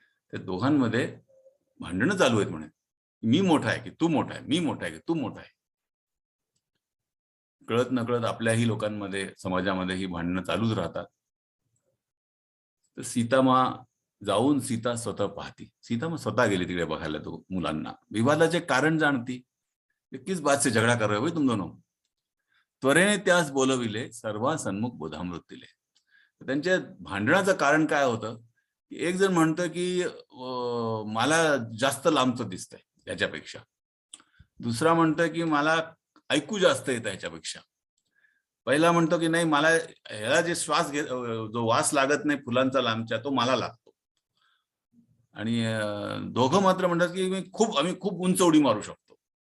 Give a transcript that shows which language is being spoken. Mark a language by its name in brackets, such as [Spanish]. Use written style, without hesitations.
[Marathi] त्या दोघांमध्ये भांडणं चालू आहेत म्हणे. मी मोठा आहे की तू मोठा आहे, मी मोठा आहे की तू मोठा आहे. कळत नकळत आपल्याही लोकांमध्ये, समाजामध्ये ही भांडणं चालूच राहतात. तर सीतामा जाऊन सीता स्वतः पाहती. सीतामा स्वतः गेली तिकडे बघायला तो मुलांना. विवादाचे कारण जाणती. [Hindi] किस बात से झगड़ा कर रहे हो तुम दोनों. [Marathi] त्वरेने त्यास बोलविले, सर्वासन्मुख बोधामृत दिले. त्यांच्या भांडणाचं कारण काय होतं की एक जण म्हणतं की मला जास्त लांबचं दिसतंय याच्यापेक्षा, दुसरा म्हणतोय की मला ऐकू जास्त येतं ह्याच्यापेक्षा, पहिला म्हणतो की नाही मला ह्याला जे श्वास जो वास लागत नाही फुलांचा लांबच्या तो मला लागतो, आणि दोघं मात्र म्हणतात की आम्ही खूप उंच उडी मारू शकतो.